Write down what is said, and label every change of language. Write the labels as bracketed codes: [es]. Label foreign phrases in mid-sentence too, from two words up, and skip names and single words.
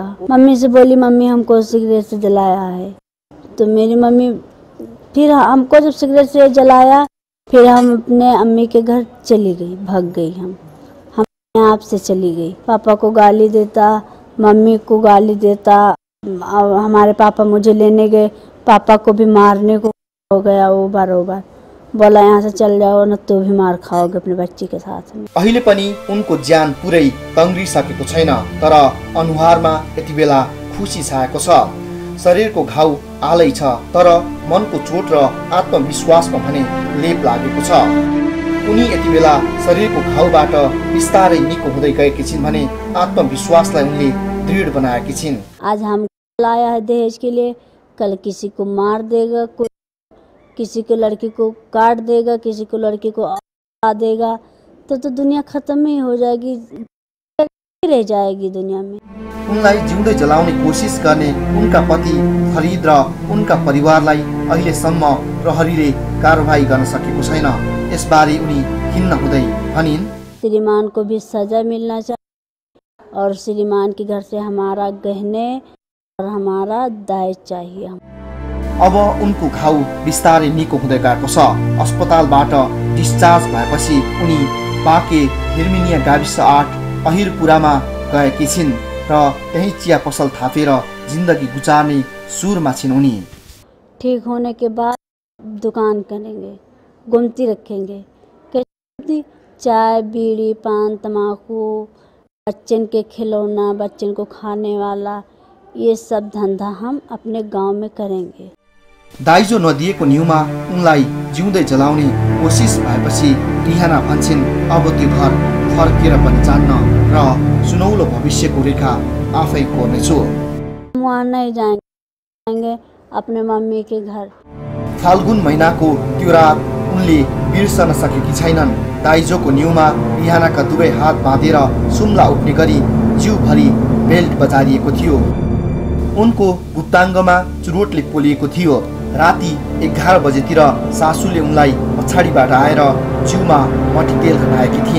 [hi] मम्मी से बोली मम्मी हमको सिगरेट से जलाया है, तो मेरी मम्मी फिर हमको जब सिगरेट से जलाया, फिर हम अपने अम्मी के घर चली गई, भाग गई, हम अपने आप से चली गई। पापा को गाली देता, मम्मी को गाली देता, हमारे पापा मुझे लेने गए, पापा को भी मारने को हो गया, वो बार बोला यहाँ से चल जाओ न तो भी मार खाओगे अपने बच्ची के साथ में। [ne] अहिले पनि उनको ज्यान पुरै तङ्ग्रिसकेको छैन, तर अनुहारमा यति बेला खुसी छाएको छ। शरीरको घाउ आलै छ, तर मनको चोट र आत्मविश्वासमा भने लेप लागेको छ। उनी यति बेला शरीरको घाउबाट बिस्तारै निको हुँदै गएकी छिन् भने आत्मविश्वासलाई उनले दृढ बनाएकी छिन्। [hi] आज हम लाया है दहेज के लिए, कल किसी को मार देगा, किसी को लड़की को काट देगा, किसी को लड़की को आ देगा, तो दुनिया खत्म ही हो जाएगी, रह जाएगी दुनिया में। [ne] उनलाई जिउँदै जलाउने कोसिस गर्ने उनका पति फरिद र उनका परिवारलाई अहिलेसम्म प्रहरीले कारबाही गर्न सकेको छैन। यसबारे उनी खिन्न हुँदै भनिन्, [hi] श्रीमान को भी सजा मिलना चाहिए और श्रीमान के घर से हमारा गहने और हमारा दहेज चाहिए। [ne] अब उनको घाउ बिस्तारै निको हुँदै गएको छ। अस्पतालबाट डिस्चार्ज भएपछि उनी बाँके हिर्मिनिया गाविस 8 अहिरपुरामा गएकी छिन् र त्यही चिया पसल थापेर जिन्दगी गुजार्ने सुरमा छिन् उनी। [hi] ठीक होने के बाद दुकान करेंगे, गुमती रखेंगे, चाय बीड़ी पान तम्बाकू, बच्चन के खिलौना, बच्चन को खाने वाला, ये सब धंधा हम अपने गांव में करेंगे। [ne] दाइजो नदिएको न्युमा उनलाई जिउँदै जलाउने कोसिस भएपछि रिहाना भन्छन् अब त्यो घर फर्केर पनि जान्न र सुनौलो भविष्यको रेखा आफै कोर्नेछु। [hi] वहाँ नहीं जाएंगे, अपने मम्मी के घर। [ne] फाल्गुन महिनाको त्यो रात उनले बिर्सन सकेकी छैनन्। दाइजोको न्युमा रिहानाका दुवै हात बाँधेर सुम्ला उठ्ने गरी जिउभरि बेल्ट बजारिएको थियो। उनको गुप्ताङ्गमा चुरोटले पोलिएको थियो। राति 11 बजेतिर सासूले उनलाई पछाडिबाट आएर जिउमा मट्टीतेल खनाएकी थिइन्।